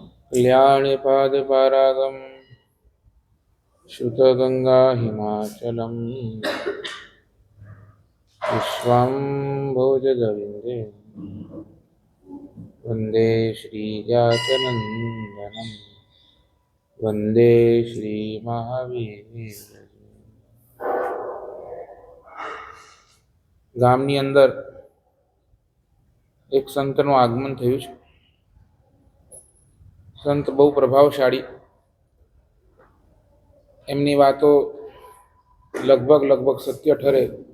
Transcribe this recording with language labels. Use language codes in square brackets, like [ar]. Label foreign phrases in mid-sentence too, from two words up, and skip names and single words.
[sa] कल्याणपादपारागं श्रुतगंगा हिमाचलं विश्वम्भोजगविन्दे वन्दे श्रीजातनन्दनं वन्दे श्रीमहावीर। [gu] ગામની અંદર એક સંતનું આગમન થયું છે। સંત બહુ પ્રભાવશાળી, એમની વાતો લગભગ સત્ય ઠરે।